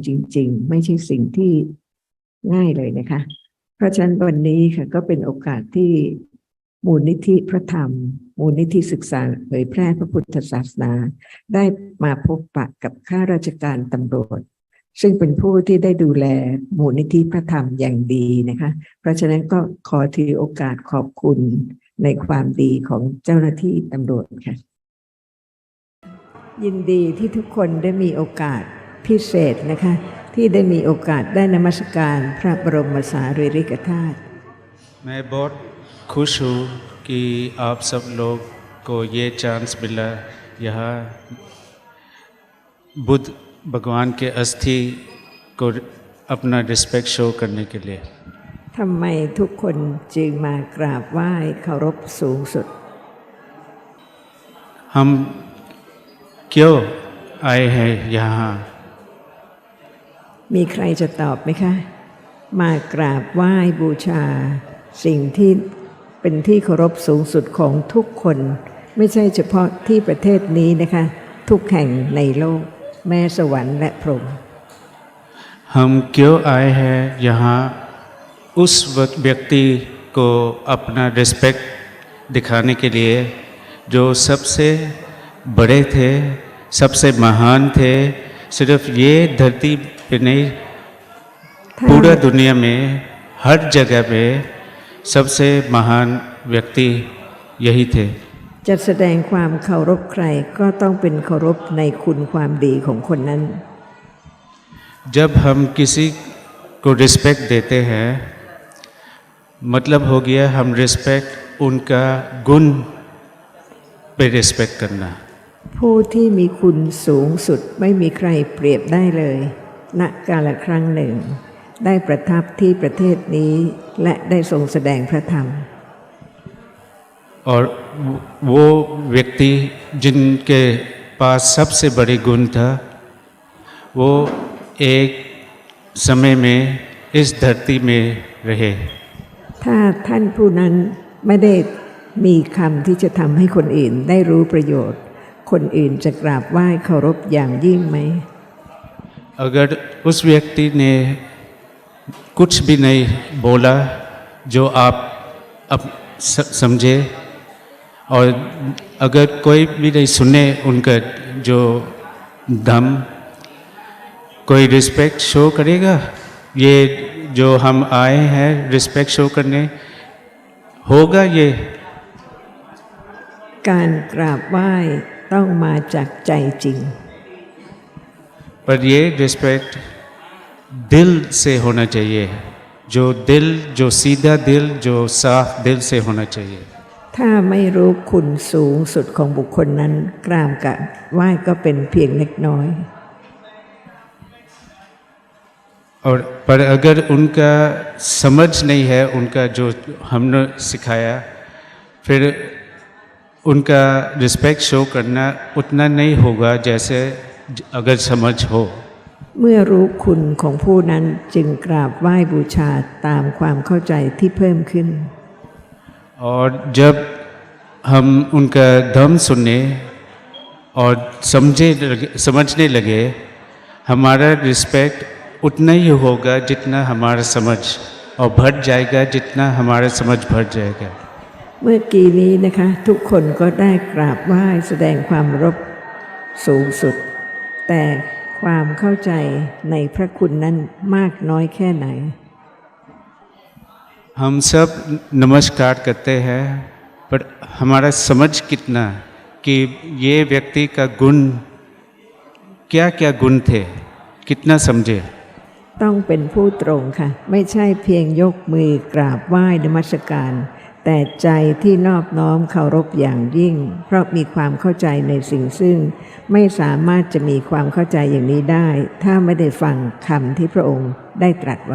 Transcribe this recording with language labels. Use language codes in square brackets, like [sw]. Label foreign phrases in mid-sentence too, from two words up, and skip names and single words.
[th] จริงๆไม่ใช่สิ่งที่ง่ายเลยนะคะเพราะฉะนั้นวันนี้ค่ะก็เป็นโอกาสที่มูลนิธิพระธรรมมูลนิธิศึกษาเผยแพร่พระพุทธศาสนาได้มาพบปะกับข้าราชการตำรวจซึ่งเป็นผู้ที่ได้ดูแลมูลนิธิพระธรรมอย่างดีนะคะเพราะฉะนั้นก็ขอถือโอกาสขอบคุณในความดีของเจ้าหน้าที่ตำรวจค่ะ ยินดีที่ทุกคนได้มีโอกาสพิเศษนะคะที่ได้มีโอกาสได้นมัสการพระบรมสารีริกธาตุ [hi] मैं बहुत खुश हूँ कि आप सब लोग को ये चांस मिला यहाँ बुद्ध भगवान के अस्थि को अपना [en] respect show [hi] करने के लिए [th] ทำไมทุกคนจึงมากราบไหว้เคารพสูงสุด [hi] हम क्यों आए हैं यहाँ [th] มีใครจะตอบไหมคะ มากราบไหว้บูชา สิ่งที่เป็นที่เคารพสูงสุดของทุกคน ไม่ใช่เฉพาะที่ประเทศนี้นะคะ ทุกแห่งในโลกแม้สวรรค์และพรหม [hi] हम क्यों आए हैं यहाँ उस व्यक्ति को अपना रिस्पेक्ट दिखाने के लिए जो सबसे बड़े थे सबसे महान थे सिर्फ ये धरती पे नहीं पूरा दुनिया में हर जगह पे सबसे महान व्यक्ति यही थे [th] จะแสดงความเคารพใครก็ต้องเป็นเคารพในคุณความดีของคนนั้น [hi] जब हम किसी को रिस्पेक्ट देते हैं मतलब हो गया हम रिस्पेक्ट उनका गुण पे रिस्पेक्ट करना [th] ผู้ที่มีคุณสูงสุดไม่มีใครเปรียบได้เลย ณ กาลครั้งหนึ่ง ได้ประทับที่ประเทศนี้และได้ทรงแสดงพระธรรม [hi] और वो व्यक्ति जिनके पास सबसे बड़े गुण था वो एक समय में इस धरती में रहे [th] ถ้าท่านผู้นั้นไม่ได้มีคำที่จะทำให้คนอื่นได้รู้ประโยชน์ คนอื่นจะกราบไหว้เคารพอย่างยิ่งไหม [hi] अगर उस व्यक्ति ने कुछ भी नहीं बोला जो आप अब समझे और अगर कोई भी नहीं सुने उनका जो दम कोई [en] respect show [hi] करेगा ये जो हम आए हैं [en] respect show [hi] करने होगा ये [th] การกราบไหว้ต้องมาจากใจจริง [hi] पर ये रिस्पेक्ट दिल से होना चाहिए जो दिल जो सीधा दिल जो साफ दिल से होना चाहिए [th] ถ้าไม่รู้คุณสูงสุดของบุคคลนั้นกราบกับไหว้ก็เป็นเพียงเล็กน้อย [hi] और पर अगर उनका समझ नहीं है उनका जो हमने सिखाया फिर उनका [en] respect show [hi] करना उतना नहीं होगा जैसे अगर समझ हो [th] เมื่อรู้คุณของผู้นั้นจึงกราบไหว้บูชาตามความเข้าใจที่เพิ่มขึ้น [hi] और जब हम उनका धर्म सुने और समझने लगे हमारा रिस्पेक्ट उतना ही होगा जितना हमारा समझ और बढ़ जाएगा जितना हमारा समझ बढ़ जाएगा [th] เมื่อกี้นี้นะคะ ทุกคนก็ได้กราบไหว้แสดงความเคารพสูงสุด แต่ความเข้าใจในพระคุณนั้นมากน้อยแค่ไหน [hi] हम सब नमस्कार करते हैं पर हमारा समझ कितना कि ये व्यक्ति का गुण क्या क्या गुण थे कितना समझे [th] ต้องเป็นผู้ตรงค่ะ ไม่ใช่เพียงยกมือกราบไหว้นมัสการ แต่ใจที่นอบน้อมเคารพอย่างยิ่ง เพราะมีความเข้าใจในสิ่งซึ่งไม่สามารถจะมีความเข้าใจอย่างนี้ได้ ถ้าไม่ได้ฟังคำที่พระองค์ได้ตรัสไว้